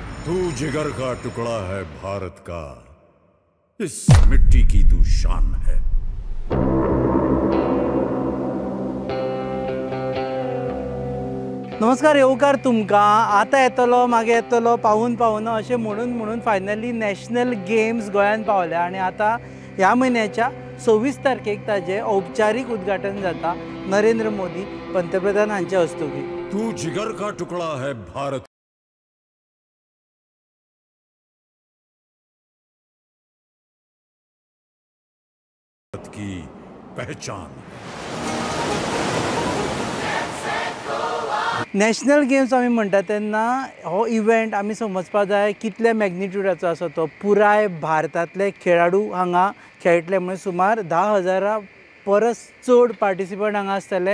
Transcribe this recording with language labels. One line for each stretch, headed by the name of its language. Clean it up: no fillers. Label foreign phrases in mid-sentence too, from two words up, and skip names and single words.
Hindi: तू जिगर का टुकड़ा है भारत का, इस मिट्टी की तू शान है।
Konkani: नमस्कार, येवकार तुमकां। आतां येतलो मागे येतलो पावून पावून अशें म्हणून
English: finally national games
Konkani: गोंयांत पावल्या आनी आतां ह्या म्हयन्याच्या 26 तारखेक ताजें औपचारीक उद्घाटन जाता नरेंद्र मोदी पंतप्रधान हांचे हस्तुकीं।
Hindi: तू जिगर का टुकड़ा है भारत की पहचान।
English: national games
Konkani: आमी म्हणटा तेन्ना हो इव्हेंट आमी समजपाक जाय कितल्या मॅग्निट्यूडाचो आसा तो। पुराय भारतांतले खेळाडू हांगा खेळटले, म्हणजे सुमार 10,000 परस चड पार्टिसिपंट हांगा आसतले।